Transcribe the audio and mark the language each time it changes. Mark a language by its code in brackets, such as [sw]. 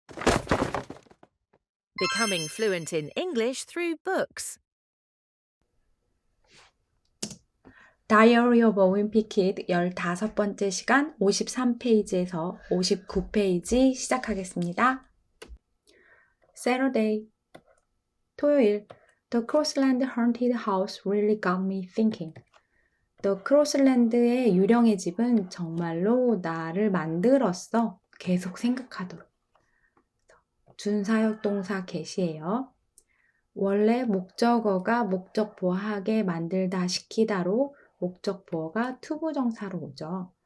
[en] Becoming fluent in English through books. [ko] Diary of a Wimpy Kid 15번째 시간 53페이지에서 59페이지 시작하겠습니다. [en] Saturday, 토요일. The Crossland Haunted House really got me thinking. [ko] The Crossland의 유령의 집은 정말로 나를 만들었어. 계속 생각하도록. 준사역 동사 get이에요. 원래 목적어가 목적보어하게 만들다 시키다로 목적보어가 투부정사로 오죠.